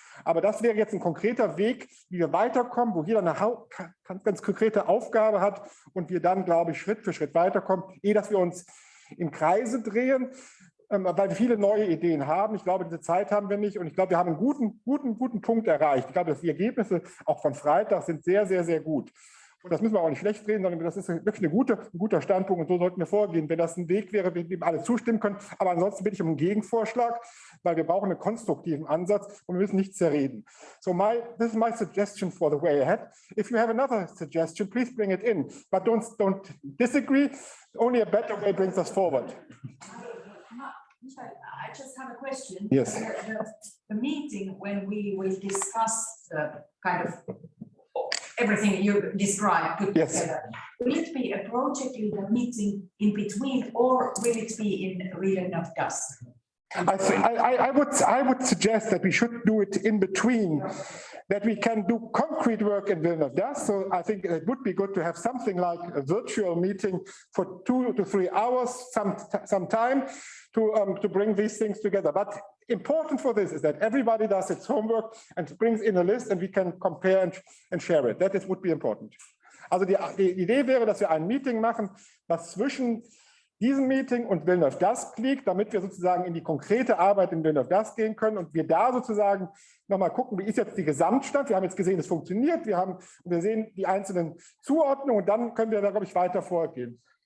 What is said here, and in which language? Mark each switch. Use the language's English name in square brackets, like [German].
[German] Aber das wäre jetzt ein konkreter Weg, wie wir weiterkommen, wo jeder eine ganz konkrete Aufgabe hat und wir dann, glaube ich, Schritt für Schritt weiterkommen, ehe dass wir uns im Kreise drehen, weil wir viele neue Ideen haben. Ich glaube, diese Zeit haben wir nicht, und ich glaube, wir haben einen guten Punkt erreicht. Ich glaube, dass die Ergebnisse auch von Freitag sind sehr, sehr, sehr gut. Und das müssen wir auch nicht schlecht reden, sondern das ist wirklich ein guter Standpunkt, und so sollten wir vorgehen. Wenn das ein Weg wäre, dem alle zustimmen können. Aber ansonsten bitte ich um einen Gegenvorschlag, weil wir brauchen einen konstruktiven Ansatz und wir müssen nicht zerreden. [English] So this is my suggestion for the way ahead. If you have another suggestion, please bring it in, but don't disagree. Only a better way brings us forward. I just have a question. Yes. The meeting when we will discuss the kind of everything you described put together. Will it be a project leader meeting in between, or will it be in Region of Dusk? I would suggest that we should do it in between, that we can do concrete work in Vilna Dusk. So I think it would be good to have something like a virtual meeting for 2 to 3 hours, some time to bring these things together. But important for this is that everybody does its homework and brings in a list, and we can compare and share it. That would be important. [German] Also die Idee wäre, dass wir ein Meeting machen, was zwischen diesem Meeting und Vilna Dusk liegt, damit wir sozusagen in die konkrete Arbeit in Vilna Dusk gehen können und wir da sozusagen nochmal gucken, wie ist jetzt die Gesamtstand. Wir haben jetzt gesehen, es funktioniert, wir sehen die einzelnen Zuordnungen, und dann können wir da, glaube ich, weiter vorgehen.